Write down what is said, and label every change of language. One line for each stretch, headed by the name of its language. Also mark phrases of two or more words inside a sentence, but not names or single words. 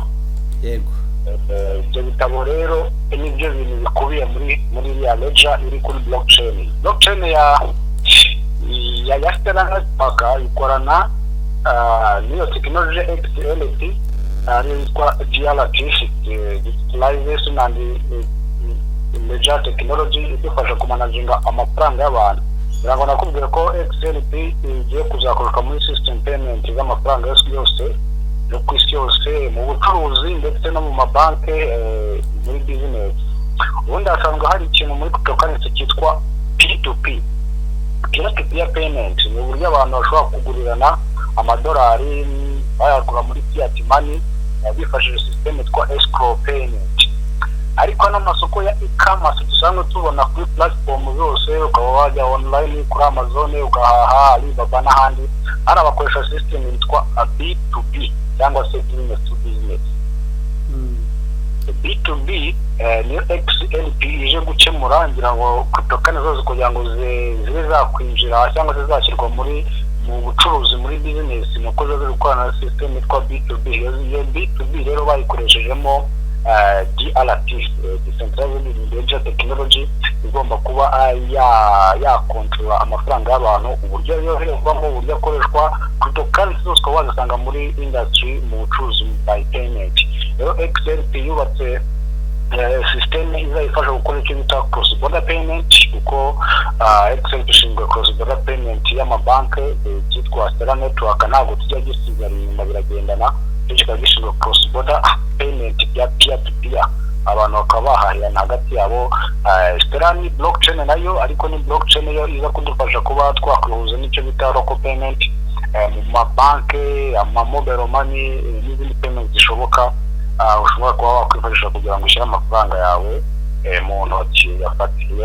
Kinyarwanda: yego. Ibyo bitabo rero nibyo bintu bikubiye muri ya ledger iri kuri blockchain ya Stellar Network ikorana niyo technology XLT ariyo yitwa GRT,
English: digitalization and ledger technology
Kinyarwanda: idufasha kumanaginga amafaranga y'abantu. Birabona kubwira ko XLT igiye kuzakoreshwa muri
English: system payment
Kinyarwanda: z'amafaranga yose no ku isi yose, mu bucuruzi ndetse no mu mabanki, muri business. Ubundi hasanzwe hari ikintu muri cryptocurrency cyitwa P2P,
English: peer-to-peer payment.
Kinyarwanda: Ni uburyo abantu bashobora kugurirana amadolari bayagura muri
English: fiat money
Kinyarwanda: bifashishije system yitwa
English: escrow payment.
Kinyarwanda: Ariko n'amasoko ya e-commerce dusanzwe tubona kuri platform zose, ukaba wajya online kuri Amazon ugahaha Alibaba n'ahandi, hari abakoresha system yitwa B2B cyangwa se
English: business to business.
Kinyarwanda: B2B niyo XLP ije gukemura, ngira ngo cryptocurrency zose kugira ngo zibe zakwinjira cyangwa se zashyirwa mu bucuruzi muri business, nuko zo zikorana na system yitwa B2B. Iyo B2B rero bayikoreshejeho DLT,
English: Decentralized Ledger Technology,
Kinyarwanda: igomba kuba yakontrola amafaranga y'abantu, uburyo yoherezwamo, uburyo akoreshwa. Cryptocurrency zose ukaba wazisanga muri industry, mu bucuruzi by payment. Rero XLP yubatse system izayifasha gukora icyo bita
English: cross border payment,
Kinyarwanda: kuko XLP ishinzwe
English: cross border payment
Kinyarwanda: y'amabanki cyitwa Stellar Network, ntabwo tujya gisigara inyuma, biragendana. Kikaba gishinzwe
English: cross border payment
Kinyarwanda: ya
English: peer to peer,
Kinyarwanda: abantu bakaba bahahirana hagati yabo. Stellar ni blockchain nayo, ariko ni blockchain yo iza kudufasha kuba twakwihuza n'icyo bita
English: local payment
Kinyarwanda: mu mabanki,
English: mobile money
Kinyarwanda: n'izindi payment zishoboka. Ushobora kuba wakwifashisha kugira ngo ushyire amafaranga yawe mu ntoki yafatiye.